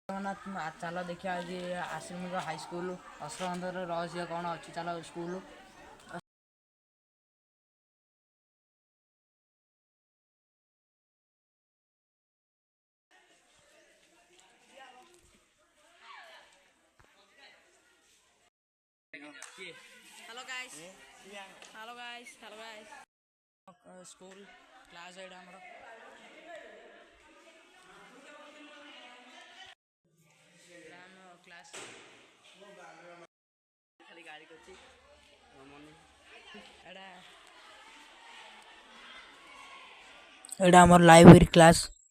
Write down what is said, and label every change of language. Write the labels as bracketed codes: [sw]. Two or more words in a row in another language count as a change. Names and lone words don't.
[or] ଚାଲ ଦେଖିବା ଆଜି ଆଶ୍ରମିକ ହାଇସ୍କୁଲ ଅଶ୍ରବନ୍ଧର ରହସ୍ୟ କ'ଣ ଅଛି। ଚାଲ ସ୍କୁଲ। [en] Hello guys. Hello guys. Hello guys. school class [or] ଏଇଟା ଆମର କ୍ଲାସ୍ ଖାଲି ଗାଡ଼ି କରୁଛି ଏଇଟା ଆମର [en] library class.